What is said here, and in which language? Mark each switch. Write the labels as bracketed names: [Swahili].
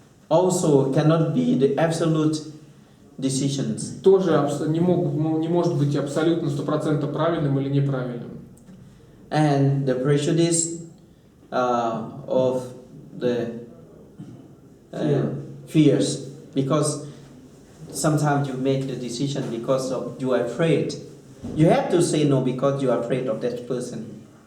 [English] also cannot be the absolute decisions. [Russian] Тоже не может быть абсолютно 100% правильным или неправильным. [English] And the prejudice of the fears, because sometimes you make the decision because of you are afraid. You have to say no because you are afraid of that person.